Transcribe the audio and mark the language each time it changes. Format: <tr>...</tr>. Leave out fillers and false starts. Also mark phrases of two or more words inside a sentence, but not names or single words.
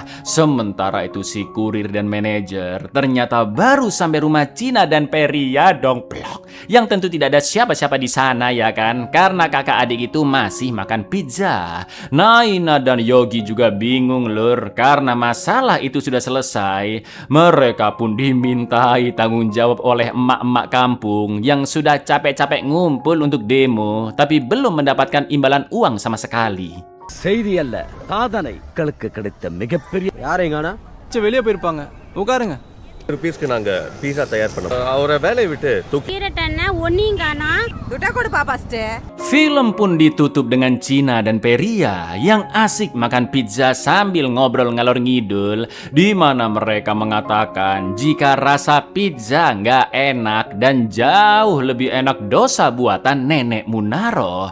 <id>Sementara itu si kurir dan manajer ternyata baru sampai rumah Cina dan Peria dong plok, yang tentu tidak ada siapa-siapa di sana ya kan, karena kakak adik itu masih makan pizza. Naina dan Yogi juga bingung lur, karena masalah itu sudah selesai. Mereka pun dimintai tanggung jawab oleh emak-emak kampung yang sudah capek-capek ngumpul untuk demo, tapi belum mendapatkan imbalan uang sama sekali.</id> <ta>செய்தி அல்ல சாதனை மக்களுக்கு கிடைத்த மிகப்பெரிய யாரைங்கண்ணா வெளியே போயிருப்பாங்க, உட்காருங்க. ருபீஸ்க்கு நாங்க பீஸா தயார் பண்ணோம். அவரை வேலையை விட்டு தூக்கி</ta> <id>Film pun ditutup dengan Cina dan Peria yang asik makan pizza sambil ngobrol</id> <jv>ngalor ngidul,</jv> <id>di mana mereka mengatakan jika rasa pizza nggak enak dan jauh lebih enak dosa buatan nenek Munaro.</id>